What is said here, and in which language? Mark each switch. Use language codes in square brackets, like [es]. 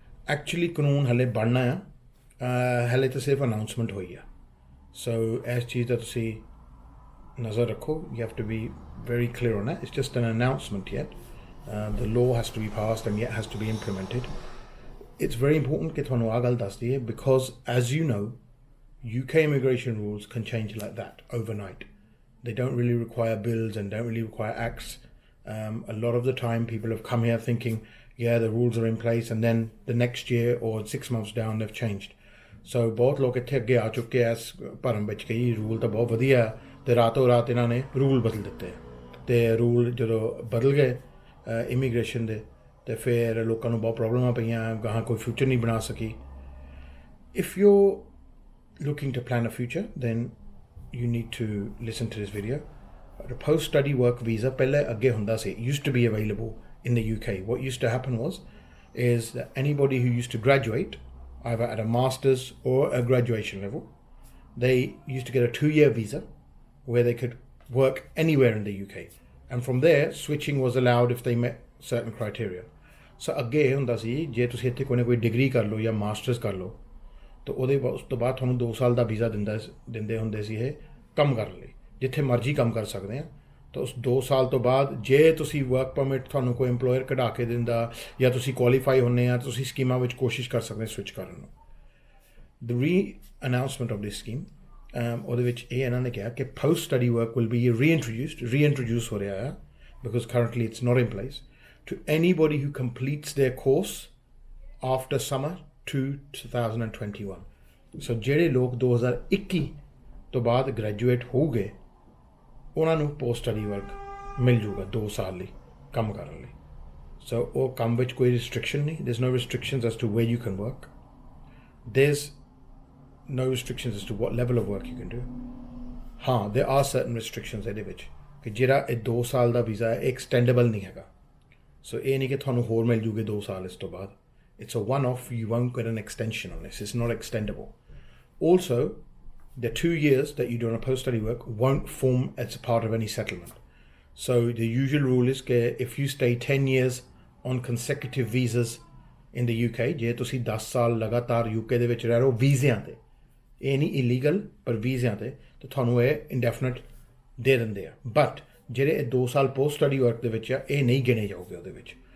[pa] Actually ਕਾਨੂੰਨ ਹਾਲੇ ਬਣਨਾ ਆ, ਹਾਲੇ ਤਾਂ ਸਿਰਫ ਅਨਾਊਂਸਮੈਂਟ ਹੋਈ ਆ। ਸੋ ਇਸ ਚੀਜ਼ ਦਾ ਤੁਸੀਂ ਨਜ਼ਰ ਰੱਖੋ। [en] You have to be very clear on it. It's just an announcement yet. The law has to be passed and yet has to be implemented. It's very important [pa] ਕਿ ਤੁਹਾਨੂੰ ਆਹ ਗੱਲ ਦੱਸਦੀ ਹੈ [en] because as you know, UK immigration rules can change like that overnight. They don't really require bills and don't really require acts. A lot of the time people have come here thinking, yeah, the rules are in place, and then the next year or 6 months down they've changed. [pa] So ਬਹੁਤ ਲੋਕ ਇੱਥੇ ਅੱਗੇ ਆ ਚੁੱਕੇ ਆ ਇਸ ਭਰਮ ਵਿੱਚ ਕਿ ਰੂਲ ਤਾਂ ਬਹੁਤ ਵਧੀਆ ਅਤੇ ਰਾਤੋਂ ਰਾਤ ਇਹਨਾਂ ਨੇ ਰੂਲ ਬਦਲ ਦਿੱਤੇ, ਅਤੇ ਰੂਲ ਜਦੋਂ ਬਦਲ ਗਏ ਇਮੀਗ੍ਰੇਸ਼ਨ ਦੇ ਅਤੇ ਫਿਰ ਲੋਕਾਂ ਨੂੰ ਬਹੁਤ ਪ੍ਰੋਬਲਮਾਂ ਪਈਆਂ, ਗਾਹਾਂ ਕੋਈ ਫਿਊਚਰ ਨਹੀਂ ਬਣਾ ਸਕੀ। [en] If you looking to plan a future then you need to listen to this video. A post-study work visa [pa] ਪਹਿਲੇ ਅੱਗੇ ਹੁੰਦਾ ਸੀ, [en] used to be available in the UK. What used to happen is that anybody who used to graduate either at a master's or a graduation level, they used to get a 2-year visa where they could work anywhere in the UK, and from there switching was allowed if they met certain criteria. [pa] So ਅੱਗੇ ਇਹ ਹੁੰਦਾ ਸੀ ਜੇ ਤੁਸੀਂ ਇੱਥੇ ਕੋਈ ਨਾ ਕੋਈ degree ਕਰ ਲਓ ਜਾਂ ਮਾਸਟਰਸ ਕਰ ਲਓ ਤਾਂ ਉਹਦੇ ਉਸ ਤੋਂ ਬਾਅਦ ਤੁਹਾਨੂੰ 2 ਸਾਲ ਦਾ ਵੀਜ਼ਾ ਦਿੰਦੇ ਹੁੰਦੇ ਸੀ ਇਹ ਕੰਮ ਕਰਨ ਲਈ, ਜਿੱਥੇ ਮਰਜ਼ੀ ਕੰਮ ਕਰ ਸਕਦੇ ਆ। ਤਾਂ ਉਸ 2 ਸਾਲ ਤੋਂ ਬਾਅਦ ਜੇ ਤੁਸੀਂ ਵਰਕ ਪਰਮਿਟ ਤੁਹਾਨੂੰ ਕੋਈ ਇੰਪਲੋਇਰ ਕਢਾ ਕੇ ਦਿੰਦਾ ਜਾਂ ਤੁਸੀਂ ਕੁਆਲੀਫਾਈ ਹੁੰਦੇ ਆ, ਤੁਸੀਂ ਸਕੀਮਾਂ ਵਿੱਚ ਕੋਸ਼ਿਸ਼ ਕਰ ਸਕਦੇ ਸਵਿਚ ਕਰਨ ਨੂੰ। [en] the reannouncement of this scheme, [pa] ਉਹਦੇ ਵਿੱਚ ਇਹ ਇਹਨਾਂ ਨੇ ਕਿਹਾ ਕਿ [en] Post study work will be reintroduce ਹੋ ਰਿਹਾ ਆ because currently it's not in place to anybody who completes their course after summer 2021. [pa] So ਜਿਹੜੇ ਲੋਕ 2021 ਤੋਂ ਬਾਅਦ ਗ੍ਰੈਜੂਏਟ ਹੋ ਗਏ ਉਹਨਾਂ ਨੂੰ ਪੋਸਟ ਸਟੱਡੀ ਵਰਕ ਮਿਲ ਜੂਗਾ 2 ਸਾਲ ਲਈ ਕੰਮ ਕਰਨ ਲਈ। [en] so [pa] ਉਹ ਕੰਮ ਵਿੱਚ ਕੋਈ ਰਿਸਟ੍ਰਿਕਸ਼ਨ ਨਹੀਂ, [en] there's no restrictions as to where you can work, there's no restrictions as to what level of work you can do. [pa] ਹਾਂ, [en] there are certain restrictions [pa] ਇਹਦੇ ਵਿੱਚ ਕਿ ਜਿਹੜਾ ਇਹ 2 ਸਾਲ ਦਾ ਵੀਜ਼ਾ ਹੈ ਇਹ ਐਕਸਟੈਂਡੇਬਲ ਨਹੀਂ ਹੈਗਾ। ਸੋ ਇਹ ਨਹੀਂ ਕਿ ਤੁਹਾਨੂੰ ਹੋਰ ਮਿਲ ਜੂਗੇ 2 ਸਾਲ ਇਸ ਤੋਂ ਬਾਅਦ। [en] It's a one off, you won't get an extension on this, it's not extendable. Also the 2 years that you do on a post-study work won't form as a part of any settlement. So the usual rule is that if you stay 10 years on consecutive visas in the UK, [pa] ਜੇ ਤੁਸੀਂ 10 ਸਾਲ ਲਗਾਤਾਰ UK ਦੇ ਵਿੱਚ ਰਹਿ ਰਹੇ ਹੋ ਵੀਜ਼ਿਆਂ 'ਤੇ, ਇਹ ਨਹੀਂ ਇਲੀਗਲ ਪਰ ਵੀਜ਼ਿਆਂ 'ਤੇ, ਤਾਂ ਤੁਹਾਨੂੰ ਇਹ ਇੰਡੈਫੀਨਿਟ ਦੇ ਦਿੰਦੇ ਆ। ਬਟ ਜਿਹੜੇ ਇਹ 2 ਸਾਲ ਪੋਸਟ ਸਟੱਡੀ ਵਰਕ ਦੇ ਵਿੱਚ ਆ ਇਹ ਨਹੀਂ ਗਿਣੇ ਜਾਓਗੇ ਉਹਦੇ ਵਿੱਚ।